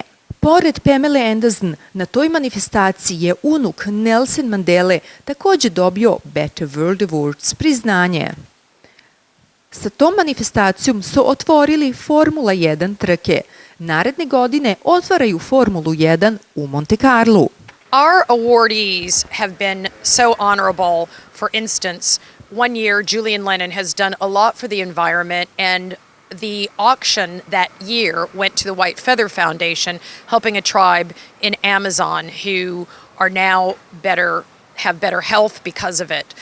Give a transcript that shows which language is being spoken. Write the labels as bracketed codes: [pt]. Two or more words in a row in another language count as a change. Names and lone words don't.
[hr] Pored Pamela Anderson, na toj manifestaciji je unuk Nelson Mandele također dobio Better World Awards priznanje. Sa tom manifestacijom su otvorili Formula 1 trke. Naredne godine otvaraju Formulu 1 u Monte Carlo. [en] Our awardees have been so honorable. For instance, one year Julian Lennon has done a lot for the environment, and the auction that year went to the White Feather Foundation, helping a tribe in Amazon who are now have better health because of it.